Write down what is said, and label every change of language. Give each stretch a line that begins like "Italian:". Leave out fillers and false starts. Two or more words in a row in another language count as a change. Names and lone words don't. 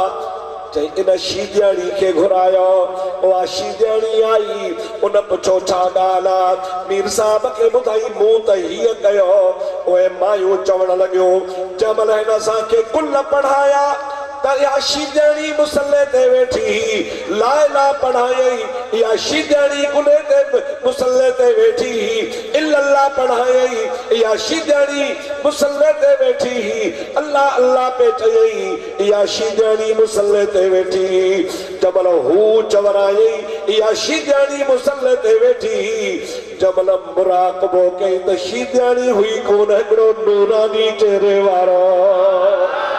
Sindhi: चई इन शीदियाणी खे घुरायो। उहा शीदियाणी आई, उन पुछो छा ॻाल्हि आहे? मीर साहब खे ॿुधाई, मूं त हीअं कयो। उहे मायूं चवण लॻियूं, जंहिंमहिल हिन असांखे कुल पढ़ाया त इहा शीदियाणी मुसले ते वेठी
Arabic: لا إله
Sindhi: पढ़ायई, या शीदणी कुले ते मुसल्ले ते बैठी इल्लल्लाह पढ़ाई या शीदणी मुसल्ले ते बैठी अल्लाह अल्लाह पे चई या शीदणी मुसल्ले ते बैठी जबल हू चवराई या शीदणी मुसल्ले ते बैठी जबल मुराकबो के त शीदणी हुई कोन हिकड़ो नूरानी चेहरे वारो